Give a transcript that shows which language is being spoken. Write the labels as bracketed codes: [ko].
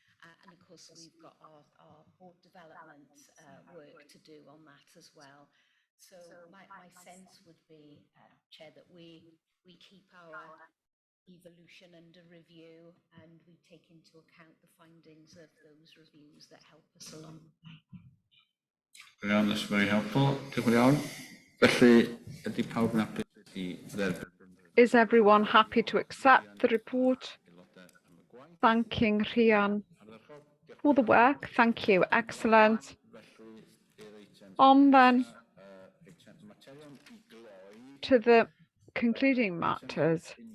[en] And of course, we've got our board development work to do on that as well. So my sense would be, Chair, that we keep our evolution under review, and we take into account the findings of those reviews that help us along the way. That's very helpful. [cy] Diolch yn fawr. Felly, ydy pawb yn hapus i dderbyn? [en] Is everyone happy to accept the report? Thanking Rhian for the work. Thank you. Excellent. On then to the concluding matters.